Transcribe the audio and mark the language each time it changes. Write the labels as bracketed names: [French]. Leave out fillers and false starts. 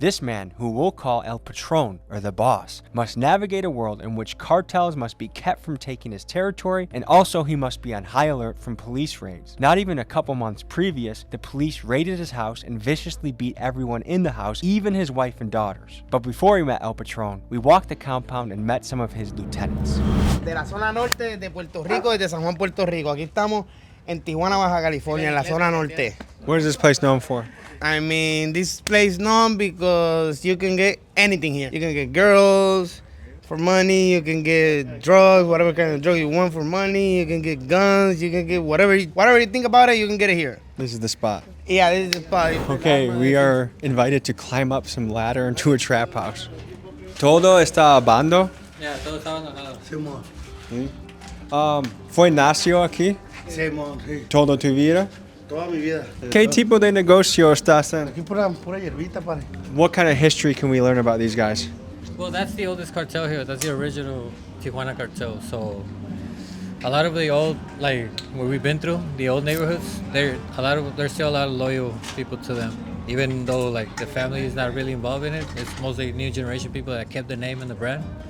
[English] This man, who we'll call El Patron, or the boss, must navigate a world in which cartels must be kept from taking his territory, and also he must be on high alert from police raids. Not even a couple months previous, the police raided his house and viciously beat everyone in the house, even his wife and daughters. But before we met El Patron, we walked the compound and met some of his lieutenants. [Spanish] De la zona norte de Puerto Rico y de San Juan, Puerto Rico. Aquí estamos en Tijuana, Baja California, en la zona norte. [English] What is this place known for? I mean, this place known because you can get anything here. You can get girls for money, you can get drugs, whatever kind of drug you want for money, you can get guns, you can get whatever you think about it, you can get it here. This is the spot. Yeah, this is the spot. Okay, we are invited to climb up some ladder into a trap house. [Spanish] ¿Todo está abandonado? Yeah, todo está abandonado. ¿Fue nació aquí? Sí, sí. ¿Toda tu vida? Toda mi vida. ¿Qué tipo de negocio estás en? Aquí pura hierbita, padre. [English] What kind of history can we learn about these guys? Well, that's the oldest cartel here. That's the original Tijuana cartel. So a lot of the old, like where we've been through, the old neighborhoods, there's still a lot of loyal people to them. Even though like the family is not really involved in it, it's mostly new generation people that kept the name and the brand.